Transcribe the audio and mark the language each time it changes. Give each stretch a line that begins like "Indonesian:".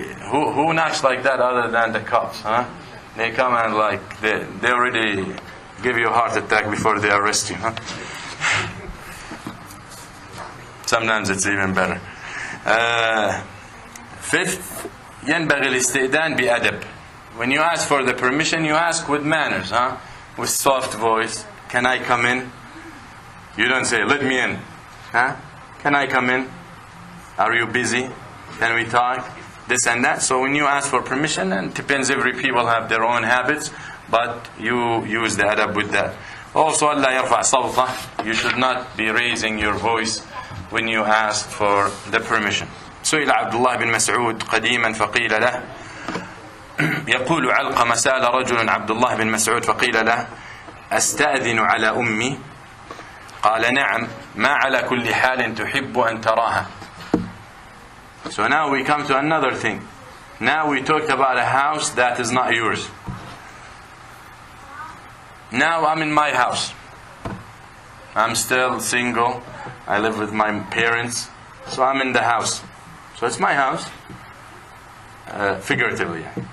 English: Who knocks like that other than the cops? They come and they already give you a heart attack before they arrest you. Sometimes it's even better. Fifth,
Arabic: ينبغي الاستئذان بأدب.
English: When you ask for the permission, you ask with manners, with soft voice. Can I come in? You don't say, let me in. Can I come in? Are you busy? Can we talk? This and that. So when you ask for permission, and it depends, every people have their own habits, but you use the adab with that. Also,
Arabic: ألا يرفع صوته.
English: You should not be raising your voice when you ask for the permission.
Arabic: سئل عبد الله بن مسعود قديما فقيل له يقول علقمة سأل رجل عبد الله بن مسعود فقيل له أستأذن على أمي قال نعم ما على كل حال تحب أن تراها.
English: So now we come to another thing. Now we talked about a house that is not yours. Now I'm in my house. I'm still single. I live with my parents. So I'm in the house. So it's my house. Figuratively.